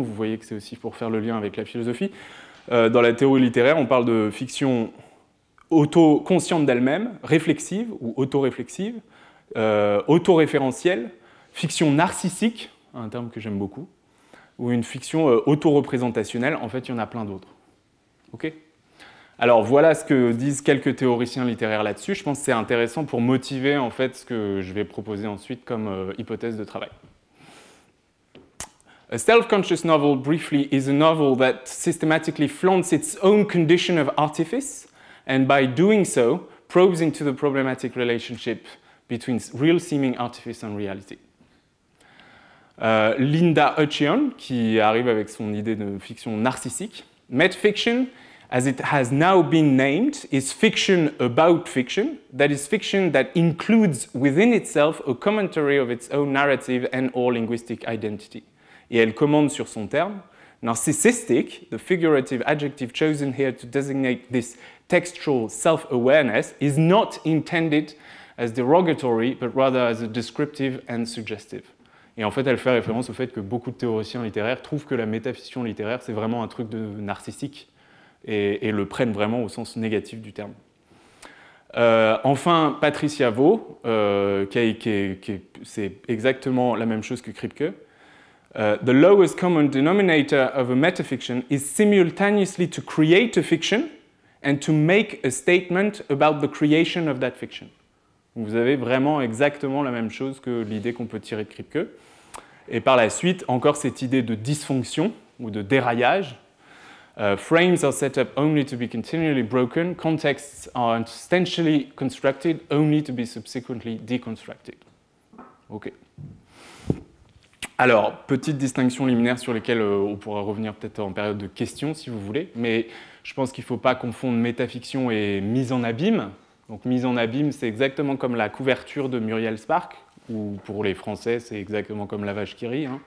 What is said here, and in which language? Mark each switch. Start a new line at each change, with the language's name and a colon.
French: Vous voyez que c'est aussi pour faire le lien avec la philosophie. Dans la théorie littéraire, on parle de fiction auto-consciente d'elle-même, réflexive ou autoréflexive, autoréférentielle, fiction narcissique, un terme que j'aime beaucoup, ou une fiction autoreprésentationnelle. En fait, il y en a plein d'autres. Ok ? Alors voilà ce que disent quelques théoriciens littéraires là-dessus. Je pense que c'est intéressant pour motiver en fait ce que je vais proposer ensuite comme hypothèse de travail.
English: A self-conscious novel, briefly, is a novel that systematically flaunts its own condition of artifice, and by doing so, probes into the problematic relationship between real-seeming artifice and reality. Linda Hutcheon,
French: qui arrive avec son idée de fiction narcissique,
English: Metafiction, as it has now been named, is fiction about fiction, that is fiction that includes within itself a commentary of its own narrative and or linguistic identity.
French: Et elle commande sur son terme,
English: narcissistic, the figurative adjective chosen here to designate this textual self-awareness, is not intended as derogatory, but rather as a descriptive and suggestive.
French: Et en fait, elle fait référence au fait que beaucoup de théoriciens littéraires trouvent que la métafiction littéraire, c'est vraiment un truc de narcissique, et le prennent vraiment au sens négatif du terme. Enfin, Patricia Vaux, c'est exactement la même chose que Kripke.
English: The lowest common denominator of a metafiction is simultaneously to create a fiction and to make a statement about the creation of that fiction.
French: Vous avez vraiment exactement la même chose que l'idée qu'on peut tirer de Kripke. Et par la suite, encore cette idée de dysfonction ou de déraillage.
English: Frames are set up only to be continually broken. Contexts are instantially constructed only to be subsequently deconstructed. Ok.
French: Alors, petite distinction liminaire sur lesquelles on pourra revenir peut-être en période de questions, si vous voulez, mais je pense qu'il ne faut pas confondre métafiction et mise en abîme. Donc, mise en abîme, c'est exactement comme la couverture de Muriel Spark, ou pour les Français, c'est exactement comme La Vache qui rit.